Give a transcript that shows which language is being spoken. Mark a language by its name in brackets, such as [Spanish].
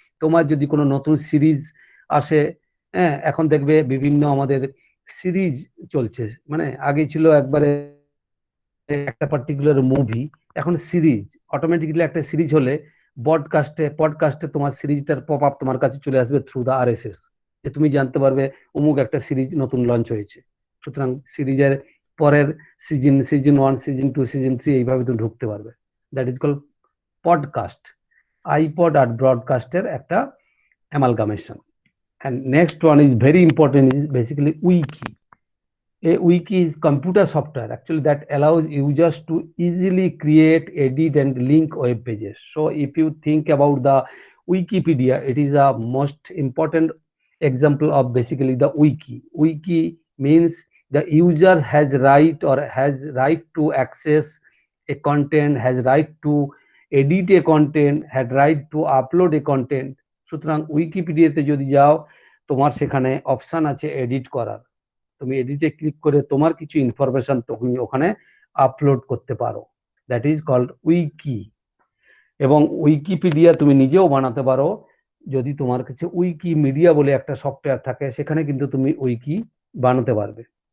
[Bangla] তোমার যদি কোনো নতুন সিরিজ আসে, হ্যাঁ এখন দেখবে বিভিন্ন আমাদের সিরিজ চলছে, মানে আগে ছিল একবারে একটা পার্টিকুলার মুভি, এখন সিরিজ, অটোমেটিক্যালি একটা সিরিজ হলে পডকাস্টে তোমার সিরিজটার পপ আপ তোমার কাছে চলে আসবে থ্রু দা RSS, যে তুমি জানতে পারবে অমুক একটা সিরিজ নতুন লঞ্চ হয়েছে। সুতরাং সিরিজের পরের সিজন 1, সিজন 2, সিজন 3 এইভাবে তুমি ঢুকতে পারবে, [English] that is call [Bangla] podcast. IPod আর ব্রডকাস্টের একটা amalgamation. [English] And next one is very important, is basically wiki. A wiki is computer software actually that allows users to easily create, edit and link web pages. So if you think about the Wikipedia, it is a most important example of basically the wiki. Wiki means the user has right to access a content, has right to edit a content, had right to upload a content. [Bangla] সুতরাং উইকিপিডিয়াতে যদি যাও, তোমার সেখানে option আছে edit করার, তুমি এডিটে click করে তোমার কিছু ইনফরমেশন তুমি ওখানে আপলোড করতে পারো, [English] that is called [Bangla] উইকি। এবং উইকিপিডিয়া তুমি নিজেও বানাতে পারো, যদি তোমার কাছে উইকিমিডিয়া বলে একটা সফটওয়্যার থাকে, সেখানে কিন্তু তুমি উইকি বানাতে পারবে।